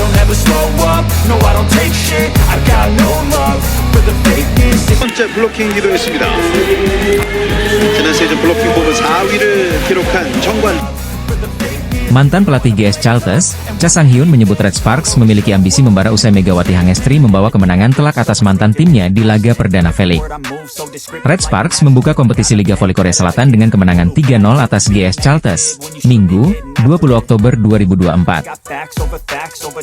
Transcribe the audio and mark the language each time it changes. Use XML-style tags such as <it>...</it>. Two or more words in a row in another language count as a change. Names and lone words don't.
<en>never slow up, no I don't take shit, I got no love for the fakeness.</en> <ko>첫 번째 블로킹 기도했습니다. 지난 시즌 블로킹 부분 4위를 기록한 정관.</ko> <id>Mantan pelatih GS Chalters, Cha Sang-hyun menyebut Red Sparks memiliki ambisi membara usai Megawati Hangestri membawa kemenangan telak atas mantan timnya di laga perdana V-League. Red Sparks membuka kompetisi Liga Voli Korea Selatan dengan kemenangan 3-0 atas GS Chalters, Minggu, 20 Oktober 2024.</id>